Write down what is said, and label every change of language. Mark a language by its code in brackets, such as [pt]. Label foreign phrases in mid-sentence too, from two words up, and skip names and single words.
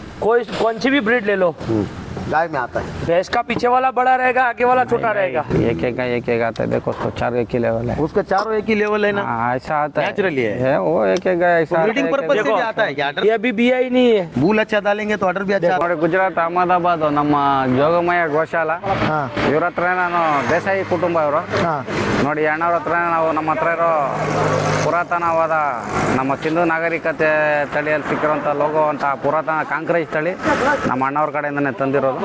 [hi] कोई कौन सी भी ब्रीड ले लो, गाय में आता है। भैंस का पीछे वाला बड़ा रहेगा, आगे वाला छोटा रहेगा। एक एक आता है। देखो उसको 4 एक ही लेवल है। उसका चारों एक ही लेवल है ना? हाँ, ऐसा आता है Naturally है। वो एक ऐसा [en] breeding purpose [hi] से भी आता है क्या? ये अभी बिया ही नहीं है। बूल अच्छा डालेंगे तो ऑर्डर भी अच्छा आता [kn] ನೋಡಿ ಗುಜರಾತ್ ಅಹಮದಾಬಾದ್ ನಮ್ಮ ಜೋಗಮಯ್ಯ ಗೋಶಾಲ ಇವ್ರ ಹತ್ರ ನಾನು ದೇಸಾಯಿ ಕುಟುಂಬ ಇವರು. ನೋಡಿ ಅಣ್ಣವ್ರ ಹತ್ರ ನಾವು ನಮ್ಮ ಹತ್ರ ಇರೋ ಪುರಾತನವಾದ ನಮ್ಮ ಸಿಂಧು ನಾಗರಿಕತೆ ತಳಿಯಲ್ಲಿ ಸಿಕ್ಕಿರೋಂಥ ಲೋಗೋ ಅಂತ ಪುರಾತನ ಕಾಂಕ್ರೇಜ್ ತಳಿ ನಮ್ಮ ಅಣ್ಣವ್ರ ಕಡೆಯಿಂದನೇ ತಂದಿರೋದು.